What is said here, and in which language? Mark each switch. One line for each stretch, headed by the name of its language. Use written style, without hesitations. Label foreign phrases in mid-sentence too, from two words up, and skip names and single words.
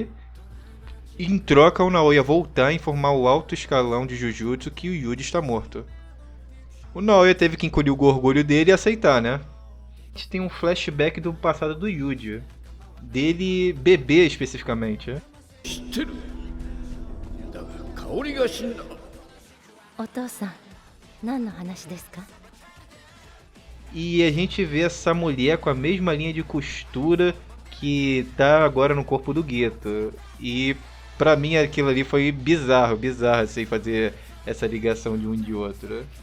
Portuguese: E em troca, o Naoya voltar a informar o alto escalão de Jujutsu que o Yuji está morto. O Naoya teve que encolher o orgulho dele e aceitar, né? A gente tem um flashback do passado do Yuji. Dele bebê, especificamente.
Japanese: お父さん、何の話ですか？
Portuguese: E a gente vê essa mulher com a mesma linha de costura que tá agora no corpo do Geto. E pra mim aquilo ali foi bizarro assim, fazer essa ligação de um de outro.